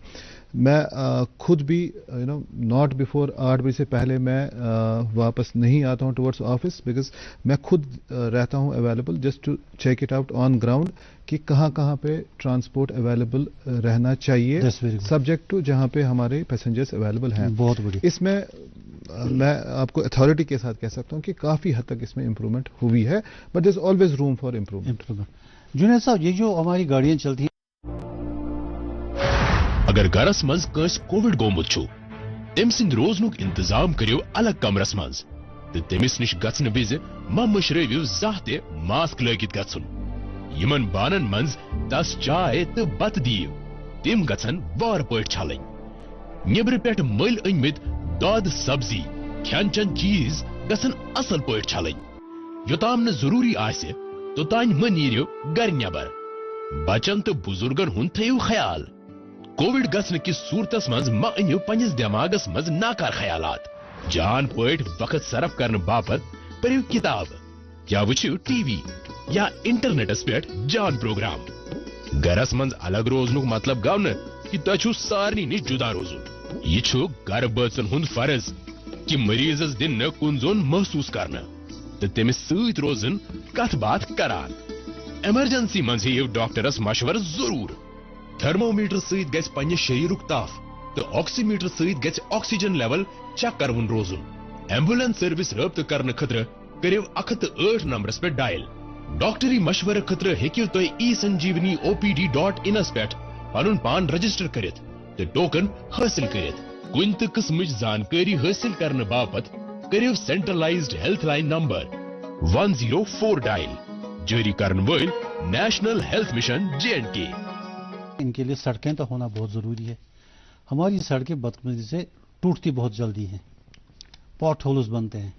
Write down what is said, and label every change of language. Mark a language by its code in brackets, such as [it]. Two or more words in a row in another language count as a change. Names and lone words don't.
[ur] میں خود بھی [en] not before [ur] 8 بجے سے پہلے میں واپس نہیں آتا ہوں [en] towards office, [ur] بیکاز میں خود رہتا ہوں [en] available just to check it out on ground [ur] کہ کہاں کہاں پہ ٹرانسپورٹ اویلیبل رہنا چاہیے [en] subject to [ur] جہاں پہ ہمارے پیسنجرز اویلیبل ہیں. بہت بڑی اس میں میں آپ کو اتھارٹی کے ساتھ کہہ سکتا ہوں کہ کافی حد تک اس میں امپروومنٹ ہوئی ہے, [en] but there is always room for improvement. [ur] جنید صاحب, یہ جو ہماری گاڑیاں چلتی ہیں, [ks] اگر گرس مز کس کووڈ گومت چھو تم سند روزنک انتظام کریو الگ کمرس مز تو تمس نش گھن وز ما مشرو زہ تہ ماسک لگت گھن. یمن بانن منز تس چائے تو بت دیو تم گھن وار پٹ چھلن. نیبر پہ مل انمت دود سبزی کھین چن چیز گھن اصل پٹ چھلن. یوتام نہ ضروری آسہ توتان مہ نیرو گر نیبر. بچن تو بزرگن ہند تھیو خیال. کووڈ گھن کس صورتس مز مہ انو پنس دماغس مز ناکار خیالات. جان پٹ وقت صرف کرنے باپت پریو کتاب یا وچھو ٹی وی یا انٹرنیٹس پہ جان پروگرام. گرس مز الگ روزنک مطلب گو نا کہ تہ چھو سارنی نش جدا روزن. یہ چھو گر بچن ہند فرض کہ مریضس دن کن زون محسوس کرنا تو تمس ست روزن کت بات کران. ایمرجنسی مز ہیو ڈاکٹرس مشور ضرور. تھرمو میٹر ست گژھِ پننہِ شریرک تاف تو آکسی میٹر ست گژھِ [en] oxygen level [ks] چیک کرون روزن. [en] ambulance service [ks] رابطہ کرنے خطر کریو 108 نمبرس پہ ڈائل. ڈاکٹری مشورہ خطر ہیکو تُہۍ eSanjeevani.opd.in پہ پنن پان رجسٹر کرت تو ٹوکن حاصل کرت. کن تہ قسمچ زانکاری حاصل کرنے باپت کریو [en] centralized health line number [ks] 104 ڈائل. جاری کرن ول نیشنل ہیلتھ مشن JNK. [ur] ان کے لیے سڑکیں تو ہونا بہت ضروری ہے. ہماری سڑکیں بدقسمتی سے ٹوٹتی بہت جلدی ہیں, [en] pot holes [ur] بنتے ہیں.